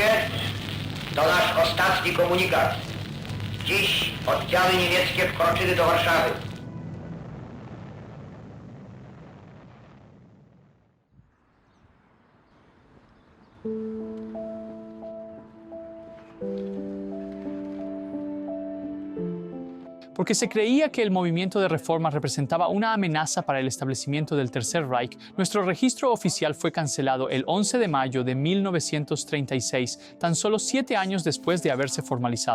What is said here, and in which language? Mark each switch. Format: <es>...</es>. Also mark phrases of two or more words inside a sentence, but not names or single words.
<pl>To nasz ostatni komunikat. Dziś oddziały niemieckie wkroczyły do Warszawy.</pl> <es>Porque se creía que el movimiento de reforma representaba una amenaza para el establecimiento del Tercer Reich, nuestro registro oficial fue cancelado el 11 de mayo de 1936, tan solo 7 años después de haberse formalizado.</es>